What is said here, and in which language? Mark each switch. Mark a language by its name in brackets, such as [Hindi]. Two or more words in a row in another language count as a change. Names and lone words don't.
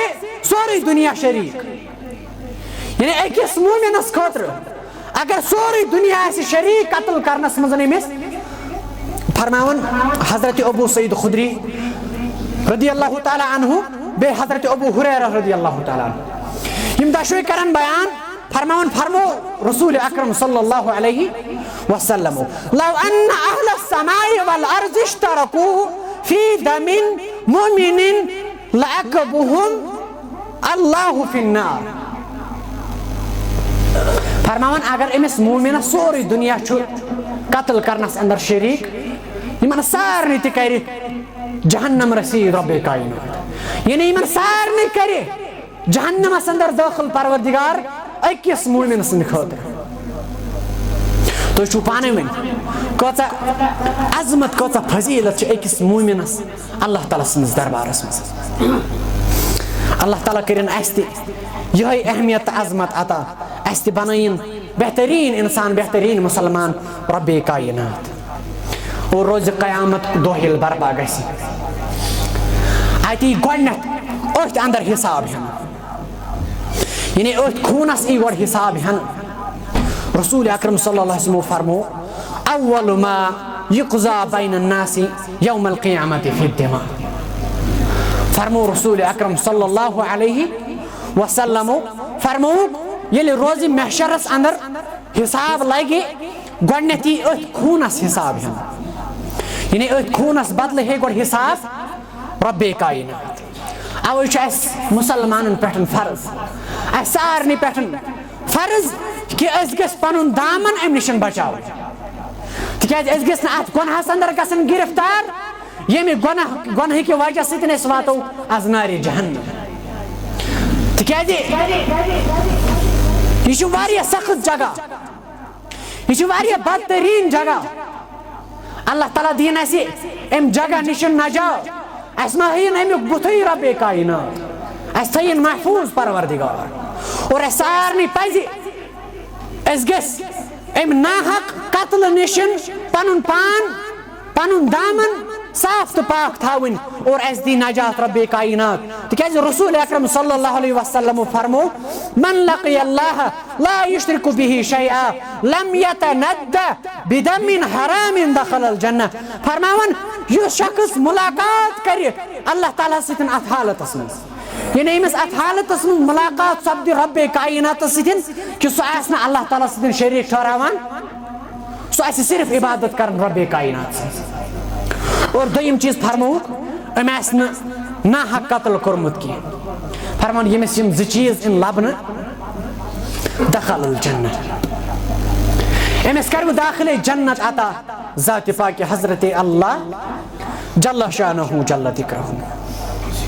[Kashmiri] सोरे दुनिया शरीक यानी अकिस मुमिनस खतर अगर सोरे दुनिया आसे शरीक कत्ल करनस मज अमिस फरमावन हजरत अबू सईद खुदरी [Arabic] رضي الله تعالى عنه [Kashmiri] बे हजरत अबू हुरैरा [Arabic] رضي الله تعالى عنه [Kashmiri] यम दशवे करन बयान फरमावन फरमो रसूल अकरम [Arabic] صلى الله عليه وسلم لو أن أهل السماء والأرض اشتركوا في دم مؤمن لأكبهم الله في النار [Kashmiri] फरमावन अगर अमिस मुमिन सोरे दुनिया छु कत्ल करनस अंदर शरीक यमन सारने त कर जहन्नम रसी रब्बे कायनात यानी यमन सारने करे जहन्नमस अंदर दाखिल परवरदिगार अकिस मुमिन सद खतर तो पाने वन कचा अजमत कचा फजीलत अकिस मुमिनस अल्लाह ताला सन्दिस दरबारस मज अल्लाह ताला करिन अस्ति यही अहमियत अजमत अता अस्ति बनाइन बेहतरीन इंसान बेहतरीन मुसलमान रब्बे कायनात और रोज क़यामत दोहिल बरपा गसी अति गोडनेथ अथ अंदर हिसाब हन यानी अथ खूनस ई गोड हिसाब हन रसूल अकरम [Arabic] صلى الله عليه وسلم [Kashmiri] फरमो [Arabic] أول ما يقضى بين الناس يوم القيامة في الدماء [Kashmiri] फरमो रसूल अकरम [Arabic] صلى الله عليه وسلم [Kashmiri] फरमो ये रोज महशरस अंदर हिसाब लगे गोडनेथी अथ खूनस हिसाब हन यानी अथ खूनस बदल हे गोड हिसाब रब्बे कायनात अवै मुसलमानन पेटन फर्ज सारने पेटन फर्ज कि गस पनुन दामन अम निश बचाव तिकाज गस अत गुनहस अंदर गसन गिरफ्तार यमि गुनह कि वजह सतन वातो आज नारे जहन्नम तिकाज यह वारिया सख्त जगह यह वारिया बदतरीन जगह अल्लाह ताला दीन असे अम जगह निश नजात अस मा हयन अमुक बुथई रब्बे कायनात अस थयन महफूज परवरदिगार और सारने पज गस अम नाहक कत्ल निशन पनुन पान पनुन दामन साफ तो पाक थावन और अस दी नजात रब्बे कायनात तिकाज रसूल अकरम [Arabic] صلى الله عليه وسلم [Kashmiri] फरमो [Arabic] من لقي الله لا يشرك به شيئا لم يتند بدم حرام دخل الجنة [Kashmiri] फरमावन यह शख्स मुलाकात करे अल्लाह ताला सतन अथ हालतस मज यानी अमिस अथ हालतस मज मुलाकात सपद रब्बे कायनात सतन कि सह आस अल्लाह ताला सतन शरीक ठहरावान सह आस सिर्फ इबादत करन रब्बे कायनात और दोयम चीज फरमो अम आस ना हक कत्ल कोरमुत की फरमान यमिस यम ज चीज इन लबन दखल जन्नत अमिस कर दाखिल जन्नत अता ज़ात पाक हजरत अल्लाह [Arabic] جل شانه جل ذكره.